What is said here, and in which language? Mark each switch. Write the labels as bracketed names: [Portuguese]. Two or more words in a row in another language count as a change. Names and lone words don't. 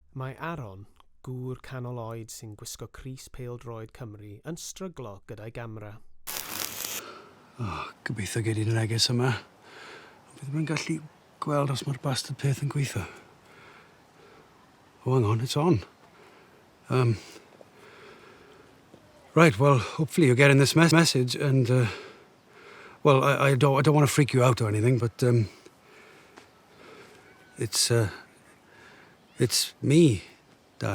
[Welsh] Mae Aron, gŵr canol oed sy'n gwisgo crys pêl-droed Cymru, yn stryglo gyda'i gamera. Gobeithio gei di'r neges yma. Bydd ddim yn gallu gweld os mae'r bastard peth yn gweithio. [English] Oh, hang on, it's on. Right, well, hopefully you're getting this message and, well, I don't want to freak you out or anything, but, it's me, Dad.